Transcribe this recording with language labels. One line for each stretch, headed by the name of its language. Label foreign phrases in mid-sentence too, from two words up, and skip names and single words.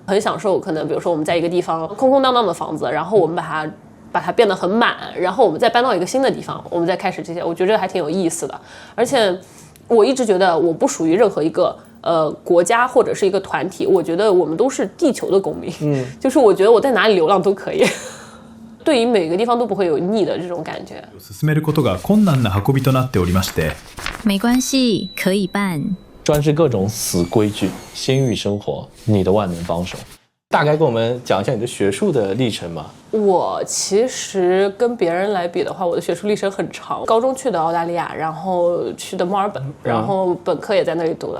Chinese: 很享受可能比如说我们在一个地方空空荡荡的房子，然后我们把它变得很满，然后我们再搬到一个新的地方，我们再开始这些，我觉得还挺有意思的。而且我一直觉得我不属于任何一个国家或者是一个团体，我觉得我们都是地球的公民。就是我觉得我在哪里流浪都可以。对于每个地方都不会有腻的这种感觉。
Japanese: 進めることが困難な運びとなっておりまして。
Chinese: 没关系，可以办。专治各种死规矩，鲜育生活，你的万能帮手。大概跟我们讲一下你的学术的历程嘛。我其实跟别人来比的话，我的学术历程很长。高中去的澳大利亚，然后去的墨尔本，然后本科也在那里读的。